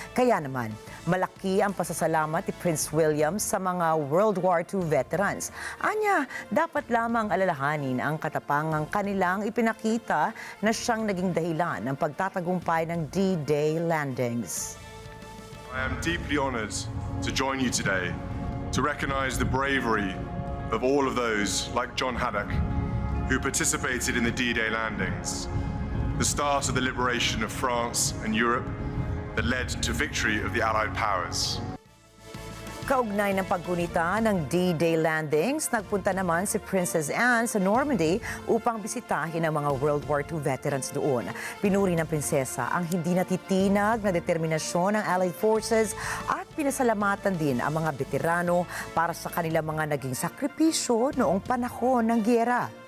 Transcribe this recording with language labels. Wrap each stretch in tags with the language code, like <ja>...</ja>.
<tl>Kaya naman, malaki ang pasasalamat ni Prince William sa mga World War II veterans. Anya, dapat lamang alalahanin ang katapangang kanilang ipinakita na siyang naging dahilan ng pagtatagumpay ng D-Day landings.</tl> <en>I am deeply honored to join you today to recognize the bravery of all of those like John Haddock who participated in the D-Day landings, the start of the liberation of France and Europe that led to victory of the Allied powers.</en> <tl>Kaugnay ng paggunita ng D-Day landings, nagpunta naman si Princess Anne sa Normandy upang bisitahin ang mga World War II veterans doon. Pinuri ng prinsesa ang hindi natitinag na determinasyon ng Allied Forces at pinasalamatan din ang mga veterano para sa kanilang mga naging sakripisyo noong panahon ng giyera.</tl>